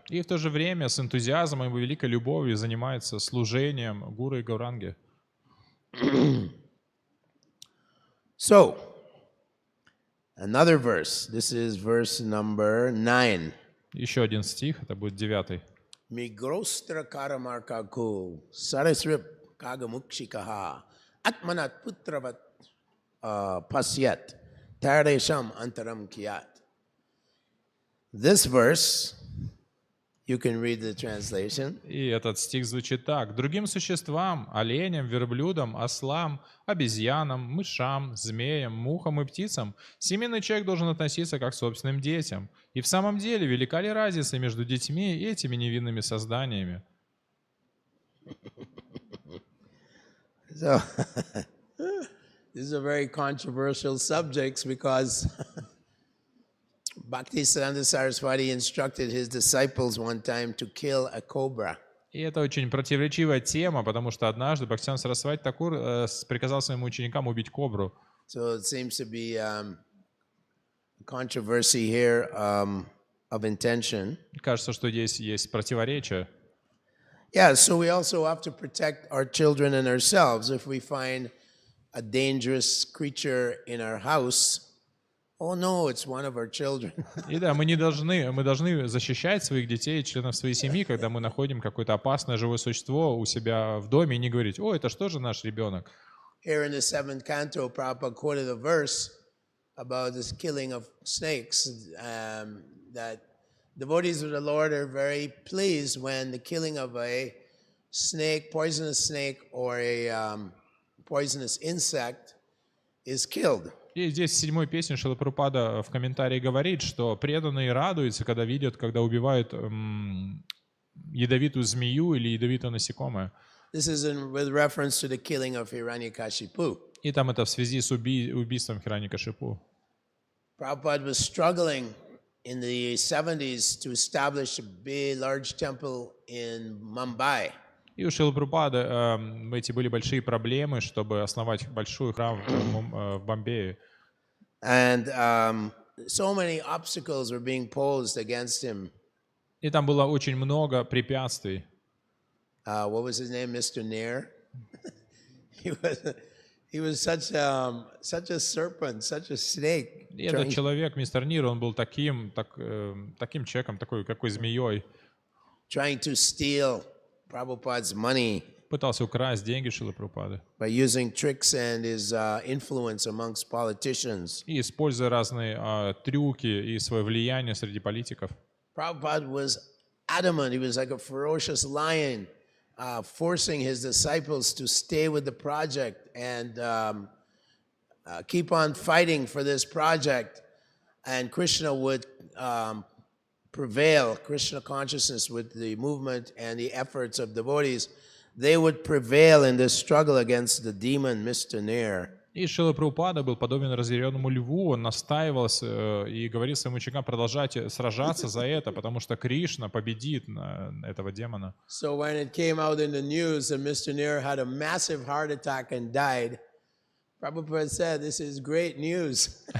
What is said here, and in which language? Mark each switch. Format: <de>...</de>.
<ru>И в то же время с энтузиазмом и великой любовью занимается служением Гуру и Гауранги.</ru> <en>So, another verse. This is verse number 9.</en> <ru>Еще один стих, это будет 9.</ru> <sa>Migrostra karamarkaku sarasrip kagamukshikaha atmanat putravat pasyat taresham antaram kiyat.</sa> <en>This verse, you can read the translation.</en> <ru>И этот стих звучит так. Другим существам, оленям, верблюдам, ослам, обезьянам, мышам, змеям, мухам и птицам семейный человек должен относиться как к собственным детям. И в самом деле, велика ли разница между детьми и этими невинными созданиями?</ru> <en>So, this is a very controversial subject because Bhaktisiddhanta Saraswati instructed his disciples one time to kill a cobra.</en> <ru>И это очень противоречивая тема, потому что однажды Бхактисиданта Сарасвати Такур приказал своим ученикам убить кобру.</ru> <en>So it seems to be controversy here of intention.</en> <ru>Кажется, что здесь есть противоречие.</ru> <en>Yeah, so we also have to protect our children and ourselves. If we find a dangerous creature in our house, oh no, it's one of our children.</en> <ru>И да, мы должны защищать своих детей, членов своей семьи, когда мы находим какое-то опасное живое существо у себя в доме, и не говорить: «О, это что же наш ребенок?»</ru> <en>Here in the 7th canto, Prabhupada quoted a verse about this killing of snakes, that devotees of the Lord are very pleased when the killing of a snake, poisonous snake, or a poisonous insect is killed.</en> <ru>И здесь в 7-й песне Шрила Прабхупада в комментарии говорит, что преданные радуются, когда видят, когда убивают ядовитую змею или ядовитое насекомое.</ru> <en>This is with reference to the killing of Hiranyakashipu.</en> <ru>И там это в связи с убийством Хираньякашипу.</ru> <en>Prabhupada was struggling in the 70s to establish a big, large temple in Mumbai.</en> <ru>И у Шрилы Прабхупады эти были большие проблемы, чтобы основать большой храм в Бомбее.</ru> <en>And so many obstacles were being posed against him.</en> <ru>И там было очень много препятствий.</ru> <en>What was his name? Mr. Nair. He was such a serpent, such a snake.</en> <ru>И этот человек, мистер Нир, он был таким человеком, какой змеей.</ru> <en>Trying to steal Prabhupada's money.</en> <ru>Пытался украсть деньги Шрилы Прабхупады.</ru> <en>By using tricks and his influence amongst politicians.</en> <ru>И используя разные трюки и свое влияние среди политиков.</ru> <en>Prabhupada was adamant. He was like a ferocious lion, forcing his disciples to stay with the project and keep on fighting for this project. And Krishna would prevail, Krishna consciousness with the movement and the efforts of devotees, they would prevail in this struggle against the demon, Mr. Nair.</en> <ru>И Шрила Прабхупада был подобен разъяренному льву, он настаивал и говорил своим ученикам продолжать сражаться за это, потому что Кришна победит этого демона.</ru> <en>So when it came out in the news that Mr. Nair had a massive heart attack and died, Prabhupada said, this is great news.</en>